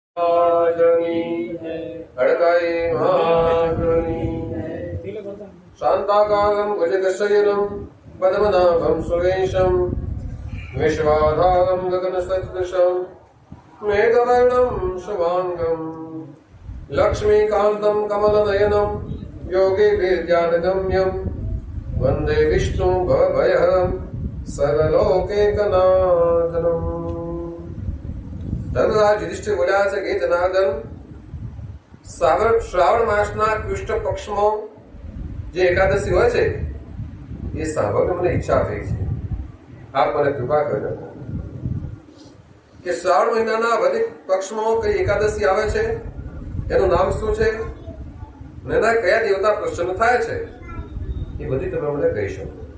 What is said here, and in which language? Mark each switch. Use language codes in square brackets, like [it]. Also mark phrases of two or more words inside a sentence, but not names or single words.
[sa] अड़काई शांताकारं भुजगशयनं पद्मनाभं सुरेशं विश्वाधारं गगनसदृशं मेघवर्णं शुभांगं लक्ष्मीकान्तं कमलनयनं योगिभिर्ध्यानगम्यं वन्दे विष्णुं भवभयहरं सर्वलोकैकनाथनम्। [gu] ધર્મરાજ યુધિષ્ઠિર બોલ્યા છે કે જનાર્દન, શ્રાવણ માસના કૃષ્ણ પક્ષમાં જે એકાદશી હોય છે એ સાંભળવાની મને ઈચ્છા થઈ છે. આપ મને કૃપા કરજો કે શ્રાવણ મહિનાના વધિક પક્ષમાં કઈ એકાદશી આવે છે, એનું નામ શું છે અને એના કયા દેવતા પ્રસન્ન થાય છે, એ બધી તમે મને કહી શકો.